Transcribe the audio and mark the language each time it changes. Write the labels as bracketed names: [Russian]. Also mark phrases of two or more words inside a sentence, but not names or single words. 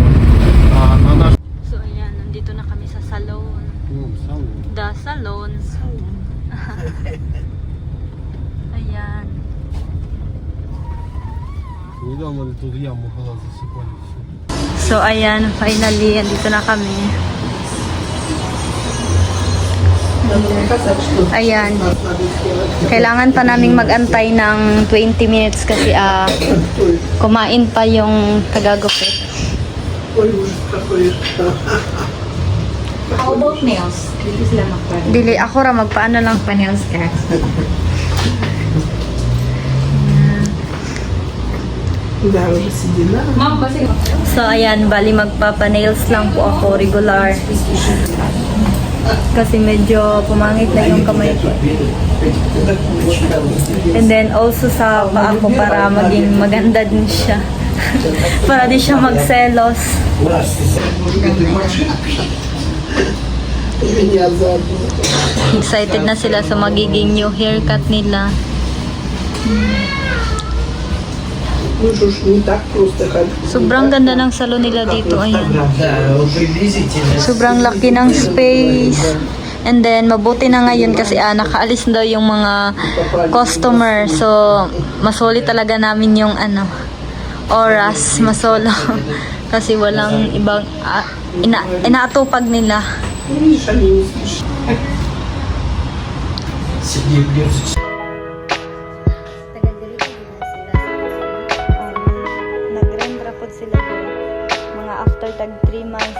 [Russian] А наш... [Filipino] So ayan, nandito na kami sa salon. [English] The salon. Ayan. [Russian] Недавно тут яму была, засыпали все. [Filipino] So ayan, finally, andito na kami. Ayan. Kailangan pa naming magantay ng 20 minutes kasi kumain pa yung tagagupit. [Russian] Ой, ужас какой. [English] How about nails? [Cebuano] Dili sila magpa- Dili, ako ra magpaano lang. nails ka. [Russian] Да, уже седина. [Filipino] Ma'am, kasi So ayan, bali magpapa-nails lang po ako regular. Kasi medyo pumangit na yung kamay ko. [English] And then also [Filipino] sa paa ko para maging maganda din siya. Para di siya magselos. [Russian] Меня заодно. [Filipino] Excited na sila sa magiging [English] new haircut [Filipino] nila. [Russian] Ну что ж, не так просто ходить. [Filipino] Sobrang ganda ng salon nila dito. Ayan. Sobrang laki ng space. [English] And then, [Filipino] mabuti na ngayon kasi nakaalis daw yung mga customer. So, masoli talaga namin yung oras. Masolo. Kasi walang ibang inaatupag nila. [Russian] Ну, видишь, они не слышат. [Filipino] Nag-rent po sila mga after tag 3 months.